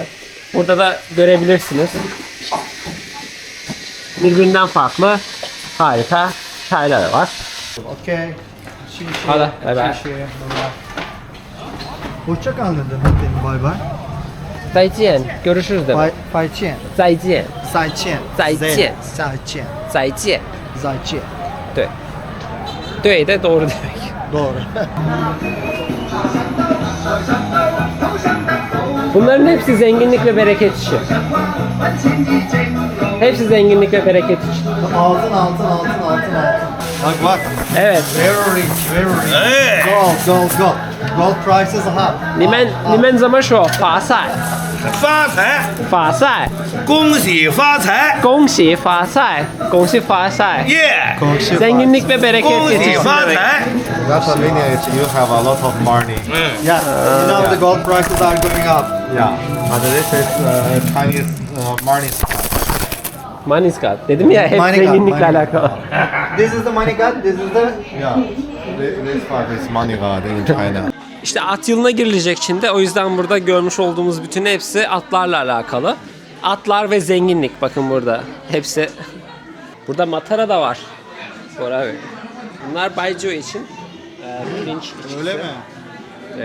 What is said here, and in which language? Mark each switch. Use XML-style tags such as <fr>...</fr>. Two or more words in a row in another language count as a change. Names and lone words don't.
<tr>Burada da görebilirsiniz. Birbirinden farklı harika çaylar var. Okey. Hadi, bay bay. Hoşça kal ne demek bay bay?</tr> <zh>再见,</zh> <tr>görüşürüz demek.</tr> <zh>再见. 再见, 再见. 再见. 再见. 再见. 再见. 对. 对</zh> <tr>de doğru demek. Doğru. Bunların hepsi zenginlik ve bereket işi. Hepsi zenginlik ve bereket işi. Altın. Bak. Evet.</tr> <en>Very rich, very rich. Gold. Gold prices are high.</en> <zh>你们怎么说？发财，发财，发财，恭喜发财，恭喜发财，恭喜发财。耶！</zh> <tr>Zenginlik ve bereket</tr> <zh>恭喜</zh> <tr>getirsin</tr> <zh>发</zh> <tr>demek.</tr> <zh>财。</zh> <en>That's mean you have a lot of money. Yeah, you know the gold prices are going up. Yeah, and this is Chinese money.</en> <tr>Maniskat. Dedim ya hep Maniskat, zenginlikle Maniskat. alakalı.</tr> <en>This is the money gun, this is the... Yeah, this part is money god in China.</en> <tr>İşte at yılına girilecek Çin'de. O yüzden burada görmüş olduğumuz bütün hepsi atlarla alakalı. Atlar ve zenginlik bakın burada. Hepsi. Burada matara da var. Bora Bey. Bunlar Baijiu için. Pirinç içkisi. Öyle mi? Direkt.</tr>